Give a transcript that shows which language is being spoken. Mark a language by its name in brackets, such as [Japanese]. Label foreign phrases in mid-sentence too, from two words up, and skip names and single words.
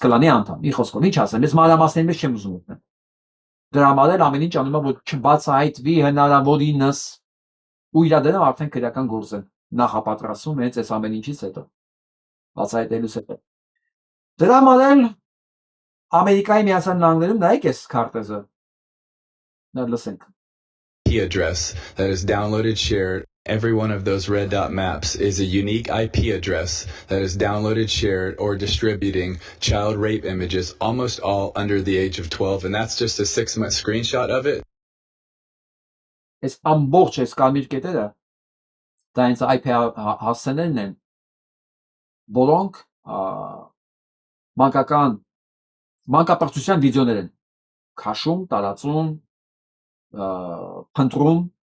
[Armenian] կլանի անդամ, ի խոսքով ինչ ասեմ, ես մանրամասների մեջ չեմ ուզում ուտնել։ Դրա համար էլ ամեն ինչ անում է, որ չբացահայտվի հնարավորինս ու իր դերը արդեն քրեական գործ է նախապատրաստում հենց այս ամեն ինչից հետո բացահայտելուց հետո։ Դրա համար էլ Ամերիկայի Միացյալ Նահանգներում նայեք այս քարտեզը։ Նա լսենք։ [English] IP address that is downloaded, shared. Every one of those red dot maps is a unique IP address that is downloaded, shared, or distributing child rape images, almost all under the age of 12. And that's just a 6-month screenshot of it. [Armenian] Այս ամբողջ այս կարմիր կետերը դա հենց IP հասցեներն են, որոնք մանկապարտության վիդեոներ են քաշում, տարածում, փնտրում